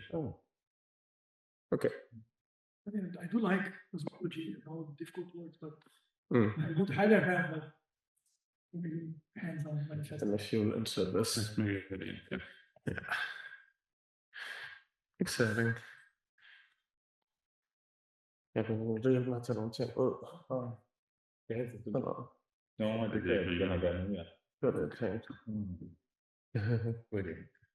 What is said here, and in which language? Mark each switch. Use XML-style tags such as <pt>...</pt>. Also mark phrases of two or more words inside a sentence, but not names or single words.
<en>Oh. Okay. I mean, I do like cosmology and all the difficult words, but Mm. I would rather have a really hands-on manifesto. Unless you'll insert this. That's maybe a good idea. Yeah. Exciting.</en> <da>Jeg kan hjælpe mig til nogle ting ud. Ja, det kan jeg begynde at gøre nu, ja. Det var det, jeg tænkte.</da>